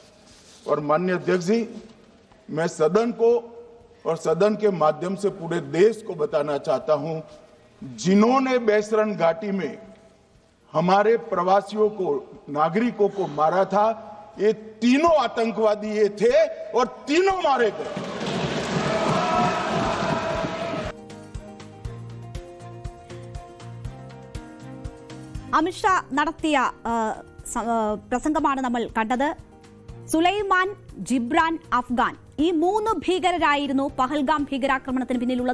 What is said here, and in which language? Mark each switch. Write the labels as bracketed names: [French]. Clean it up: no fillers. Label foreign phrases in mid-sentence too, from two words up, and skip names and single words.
[Hindi] और माननीय अध्यक्ष जी, मैं सदन को और सदन के माध्यम से पूरे देश को बताना चाहता हूं, जिन्होंने बैसरन घाटी में हमारे प्रवासियों को, नागरिकों को मारा था, ये तीनों आतंकवादी ये थे और तीनों मारे गए। [Malayalam] അമിത്ഷാ നടത്തിയ പ്രസംഗമാണ് നമ്മൾ കണ്ടത്. സുലൈമാൻ, ജിബ്രാൻ, അഫ്ഗാൻ ഈ 3 ഭീകരരായിരുന്നു പഹൽഗാം ഭീകരാക്രമണത്തിന് പിന്നിലുള്ളത്.